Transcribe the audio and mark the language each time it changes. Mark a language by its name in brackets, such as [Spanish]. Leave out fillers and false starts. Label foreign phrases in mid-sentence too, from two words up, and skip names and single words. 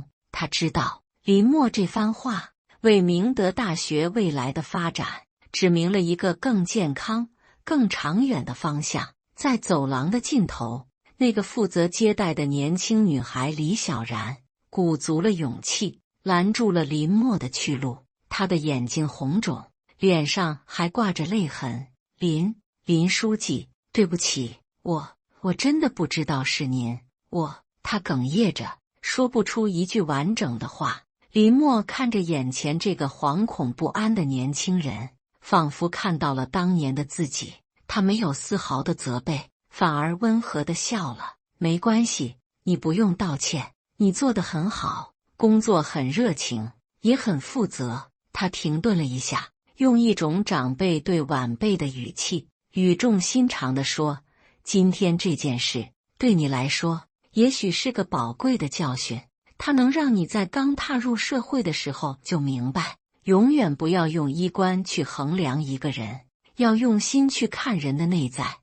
[Chinese] 他知道林默這番話為明德大學未來的發展指明了一個更健康、更長遠的方向。在走廊的盡頭，那個負責接待的年輕女孩李小然鼓足了勇氣，攔住了林默的去路。她的眼睛紅腫，臉上還掛着淚痕。林書記，對不起，我真的不知道是您。他哽咽着，說不出一句完整的話。林默看着眼前這個惶恐不安的年輕人，仿佛看到了當年的自己。他沒有絲毫的責備，反而溫和地笑了。沒關係，你不用道歉，你做得很好，工作很熱情，也很負責。他停頓了一下，用一種長輩對晚輩的語氣，語重心長地說：今天這件事對你來說也許是個寶貴的教訓，它能讓你在剛踏入社會的時候就明白，永遠不要用衣冠去衡量一個人，要用心去看人的內在。